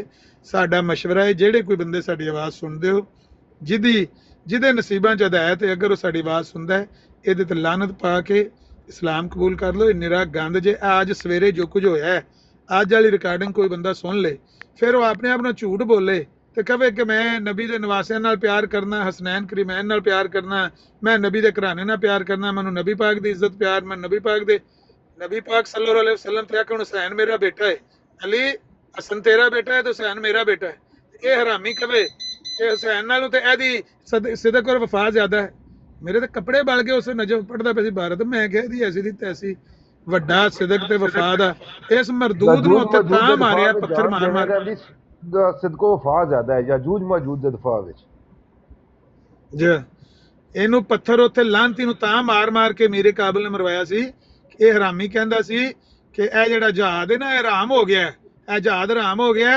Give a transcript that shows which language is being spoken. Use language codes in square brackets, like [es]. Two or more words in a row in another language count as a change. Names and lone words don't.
[pa] ਸਾਡਾ ਮਸ਼ਵਰਾ ਹੈ, ਜਿਹੜੇ ਕੋਈ ਬੰਦੇ ਸਾਡੀ ਆਵਾਜ਼ ਸੁਣਦੇ ਹੋ, ਜਿਹਦੇ ਨਸੀਬਾਂ 'ਚ ਹਦਾਇਤ ਹੈ, ਅਗਰ ਉਹ ਸਾਡੀ ਆਵਾਜ਼ ਸੁਣਦਾ ਹੈ, ਇਹਦੇ ਤੇ ਲਾਨਤ ਪਾ ਕੇ ਇਸਲਾਮ ਕਬੂਲ ਕਰ ਲਓ। ਇਹ ਨਿਰਾ ਗੰਦ ਜੇ ਅੱਜ ਸਵੇਰੇ ਜੋ ਕੁਝ ਹੋਇਆ ਹੈ, ਅੱਜ ਵਾਲੀ ਰਿਕਾਰਡਿੰਗ ਕੋਈ ਬੰਦਾ ਸੁਣ ਲੇ, ਫਿਰ ਉਹ ਆਪਣੇ ਆਪ ਨੂੰ ਝੂਠ ਬੋਲੇ ਤੇ ਕਹੇ ਕਿ ਮੈਂ ਨਬੀ ਦੇ ਨਵਾਸਿਆਂ ਨਾਲ ਪਿਆਰ ਕਰਨਾ, ਹਸਨੈਨ ਕਰੀਮੈਨ ਨਾਲ ਪਿਆਰ ਕਰਨਾ, ਮੈਂ ਨਬੀ ਦੇ ਘਰਾਣੇ ਨਾਲ ਪਿਆਰ ਕਰਨਾ, ਮੈਨੂੰ ਨਬੀ ਪਾਕ ਦੀ ਇੱਜ਼ਤ ਪਿਆਰ, ਮੈਂ ਨਬੀ पाक [ar] صلى الله عليه وسلم [pa] ਤੇ ਆਖਣ ਹੁਸੈਨ ਮੇਰਾ ਬੇਟਾ ਹੈ, ਅਲੀ ਹਸਨ ਤੇਰਾ ਬੇਟਾ ਹੈ ਤੋ ਹੁਸੈਨ ਮੇਰਾ ਬੇਟਾ ਹੈ। ਯੇ ਹਰਾਮੀ ਕਵੇ ਕਿ ਹੁਸੈਨ ਨਾਲੋਂ ਤੇ ਏਦੀ ਸਿਦਕ ਔਰ ਵਫ਼ਾ ਜ਼ਿਆਦਾ ਹੈ। ਮੇਰੇ ਤੇ ਕੱਪੜੇ ਬਲ ਗਏ ਉਸ ਨਜ਼ਮ ਪੜ੍ਹਦਾ ਪੇ ਸੀ ਭਾਰਤ, ਮੈਂ ਕਹਿ ਦੀ ਐਸੀ ਦੀ ਤੈਸੀ ਵੱਡਾ ਸਿਦਕ ਤੇ ਵਫਾ ਦਾ। ਇਸ ਮਰਦੂਦ ਨੂੰ ਉੱਤੇ ਤਾਂ ਮਾਰਿਆ ਪੱਥਰ ਮਾਰ ਮਾਰ ਕੇ। ਸਿਦਕੋ ਵਫਾ ਜ਼ਿਆਦਾ ਹੈ ਯਾਜੂਜ ਮਾਜੂਜ ਦੇ ਦਫਾ ਵਿੱਚ ਜੀ। ਇਹਨੂੰ ਪੱਥਰ ਉੱਥੇ ਲਾਂਤੀ ਨੂੰ ਤਾਂ ਮਾਰ ਮਾਰ ਕੇ ਮੇਰੇ ਕਾਬਲ ਨੇ ਮਰਵਾਇਆ ਸੀ। ਇਹ ਹਰਾਮੀ ਕਹਿੰਦਾ ਸੀ ਕਿ ਇਹ ਜਿਹੜਾ ਜਹਾਦ ਹੈ ਨਾ, ਇਹ ਹਰਾਮ ਹੋ ਗਿਆ, ਇਹ ਜਹਾਦ ਹਰਾਮ ਹੋ ਗਿਆ।